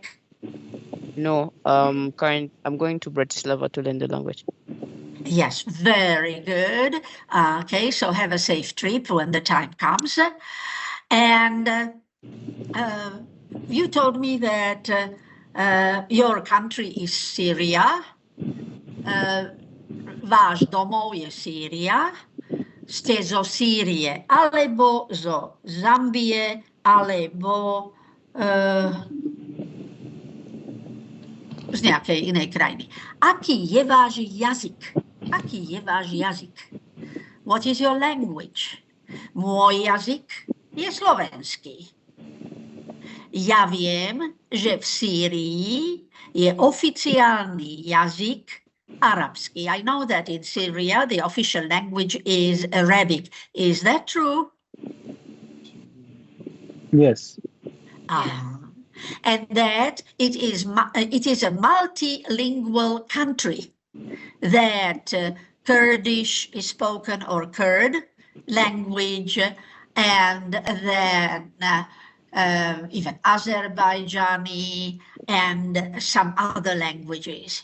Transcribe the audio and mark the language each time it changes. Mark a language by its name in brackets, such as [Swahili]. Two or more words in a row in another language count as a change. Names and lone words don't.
[English] No, I'm going to Bratislava to learn the language. Yes, very good. Okay, so have a safe trip when the time comes. And you told me that your country is Syria. [Slovak] Váš domov je Sýria. Ste zo Sýrie, alebo zo Zambie, alebo z nejakej inej krajiny. Aký je váš jazyk? Aký je váš jazyk? [English] What is your language? [Slovak] Môj jazyk je slovenský. Ja viem, že v Sýrii je oficiálny jazyk arabský. [English] I know that in Syria the official language is Arabic. Is that true? Yes. And that it is a multilingual country, that Kurdish is spoken, or Kurd language, and then even Azerbaijani and some other languages.